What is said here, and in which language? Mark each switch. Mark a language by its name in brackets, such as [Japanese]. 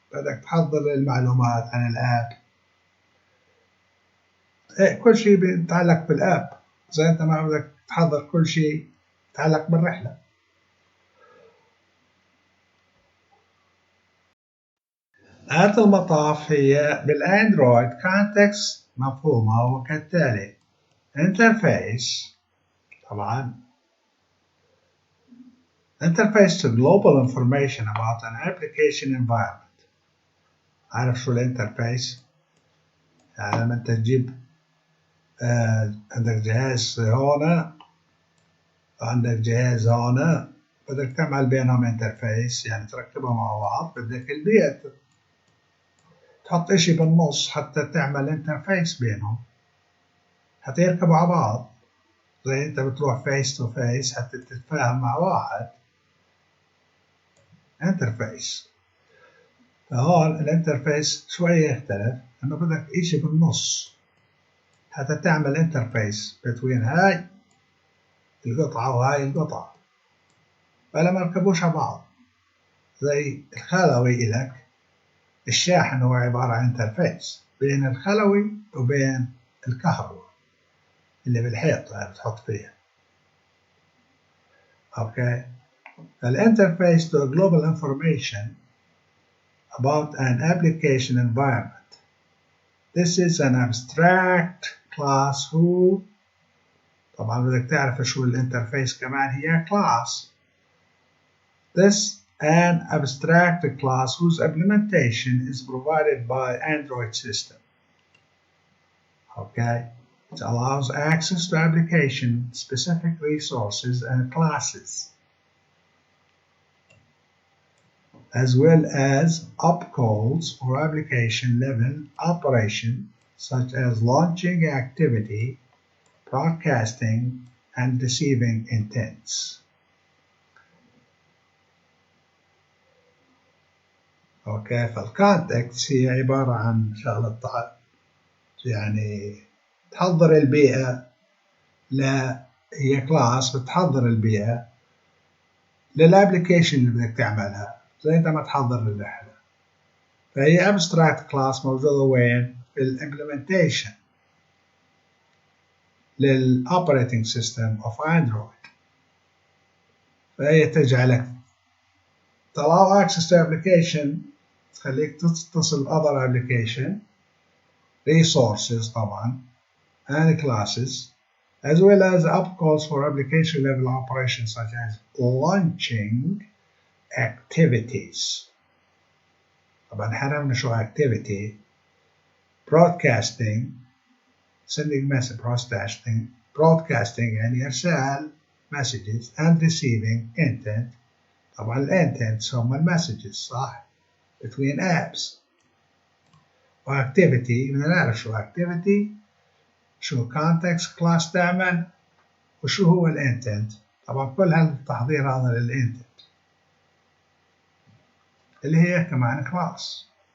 [Arabic] بدك تحضر المعلومات عن الاب، كل شيء بيتعلق بالاب، زي انت ما بدك تحضر كل شيء يتعلق بالرحلة. آلة المطاف هي بالأندرويد context مفهومة وكالتالي: [English] interface، [Arabic] طبعا [English] interface to global information about an application environment. [Arabic] عارف شو الانترفيس؟ يعني لما انت تجيب عندك جهاز هنا وعندك جهاز هنا، بدك تعمل بينهم انترفيس، يعني تركبهم مع بعض، بدك البيئة تحط اشي بالنص حتى تعمل انترفيس بينهم حتى يركبوا على بعض. زي انت بتروح فيس تو فيس حتى تتفاهم مع واحد، انترفيس. فهون الانترفيس شوية يختلف، انه بدك اشي بالنص حتى تعمل انترفيس بين هاي القطعة وهاي القطعة، فلا ما يركبوش على بعض. زي الخلوي إلك، الشاحن هو عبارة عن انترفيس بين الخلوي وبين الكهرباء اللي بالحيط اللي بتحط فيها. اوكي. [English] الانترفيس to global information about an application environment. This is an abstract class who، [Arabic] طبعا بدك تعرف شو الانترفيس كمان، هي [English] class. This an abstract class whose implementation is provided by Android system. Okay. It allows access to application-specific resources and classes, as well as opcalls for application-level operation, such as launching activity, broadcasting, and receiving intents. Okay. [Arabic] فالcontext هي عبارة عن شغلة يعني تحضر البيئة، هي كلاس بتحضر البيئة للابليكيشن اللي بدك تعملها، زي انت ما تحضر الرحلة. فهي abstract class موجودة وين؟ في الامبلمنتيشن لل [English] operating system of Android. [Arabic] فهي تجعلك [English] allow access to application، [Arabic] تخليك تتصل [English] other application resources [Arabic] طبعا [English] and classes, as well as opcalls for application level operations such as launching activities. [Arabic] طبعا حرمنا شو activity. [English] broadcasting، sending message، broadcasting [Arabic] يعني إرسال [English] messages، and receiving intent. [Arabic] طبعا الintents هم المسجز صح [English] between apps. [Arabic] وactivity بدنا نعرف شو activity، شو context class تعمل، وشو هو الانتنت. طبعا كل هالتحضير هذا للانتنت اللي هي كمان كلاس.